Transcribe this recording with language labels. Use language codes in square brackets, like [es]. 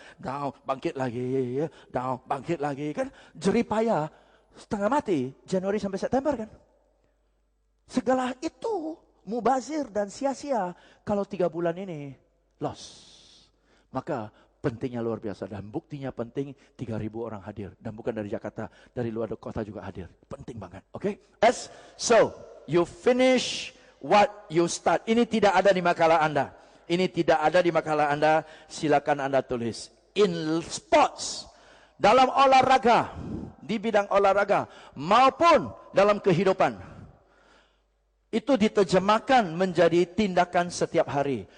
[id] Down, bangkit lagi. Down, bangkit lagi. Kan jeripaya setengah mati Januari sampai September kan. Segala itu mubazir dan sia-sia kalau 3 bulan ini loss. Maka pentingnya luar biasa dan buktinya penting 3.000 orang hadir dan bukan dari Jakarta, dari luar kota juga hadir. Penting banget. Oke? Yes. [en] So, you finish what you start. [id] Ini tidak ada di makalah Anda. Ini tidak ada di makalah Anda. Silakan Anda tulis. [en] In sports, [id] dalam olahraga, di bidang olahraga maupun dalam kehidupan itu diterjemahkan menjadi tindakan setiap hari.